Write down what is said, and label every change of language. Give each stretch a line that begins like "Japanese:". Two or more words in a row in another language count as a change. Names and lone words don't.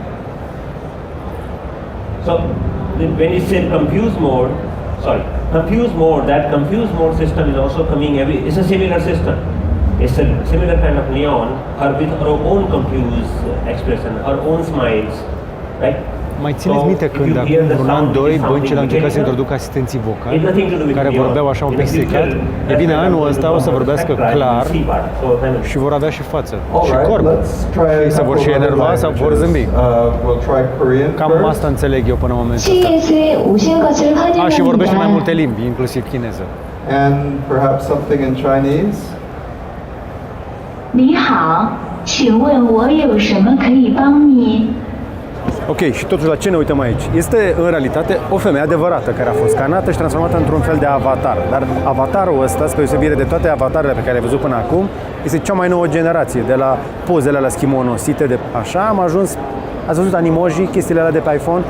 English: So when you say confused mode, that confused mode system is also coming it's a similar system. It's a similar kind of neon, her with her own confused expression, her own smiles, right?
Romanian: Mai țineți minte când acum vreun an, doi, băncile au încercat să introducă asistenții vocali care vorbeau așa un pic stricat? E bine, anul ăsta o să vorbească clar și vor avea și față și corp. Și se vor și enerva sau vor zâmbi. Cam asta înțeleg eu până în momentul ăsta.
Korean: CES에 오신 것을
Romanian: A, și vorbește mai multe
Korean: 환영합니다.
Romanian: limbi, inclusiv chineză.
English: And perhaps something in Chinese.
Chinese: 你好，请问我有什么可以帮你？
Romanian: Ok, și totuși la ce ne uităm aici? Este în realitate o femeie adevărată care a fost scanată și transformată într-un fel de avatar. Dar avatarul ăsta, spre deosebire de toate avatarele pe care le-ai văzut până acum, este cea mai nouă generație. De la pozele alea schimonosite de așa am ajuns. Ați văzut animoji, chestiile alea de pe iPhone?